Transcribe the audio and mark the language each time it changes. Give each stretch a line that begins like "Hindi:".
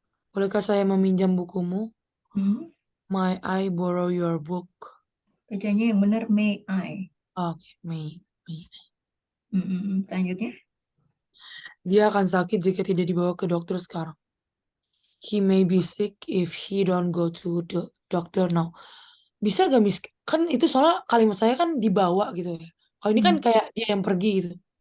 Indonesian: Bolehkah saya meminjam bukumu? Hmm.
English: May I borrow your book?
Indonesian: Bacanya yang benar, may I. Oke, may. Selanjutnya. Dia akan sakit jika tidak dibawa ke dokter sekarang.
English: He may be sick if he don't go to the doctor now.
Indonesian: Bisa gak, Miss? Kan itu soalnya kalimat saya kan dibawa gitu ya. Kalau ini kan Hmm. kayak dia yang pergi gitu.